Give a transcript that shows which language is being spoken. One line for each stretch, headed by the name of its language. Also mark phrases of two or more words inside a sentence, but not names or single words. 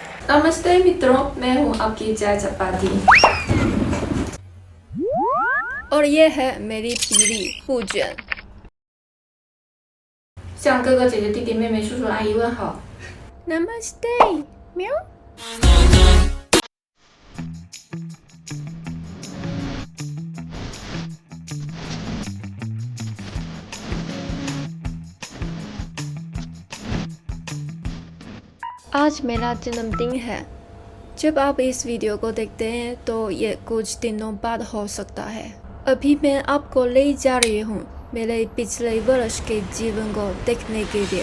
Hindi: नमस्ते मित्रों, मैं हूँ आपकी चाय चपाती। और ये है मेरी पीढ़ी पूजन。
Chinese: 向哥哥姐姐弟弟妹妹叔叔阿姨问好。
Hindi: Namaste，喵。आज मेरा जन्मदिन है। जब आप इस वीडियो को देखते हैं तो ये कुछ दिनों बाद हो सकता है। अभी मैं आपको ले जा रही हूँ मेरे पिछले वर्ष के जीवन को देखने के लिए।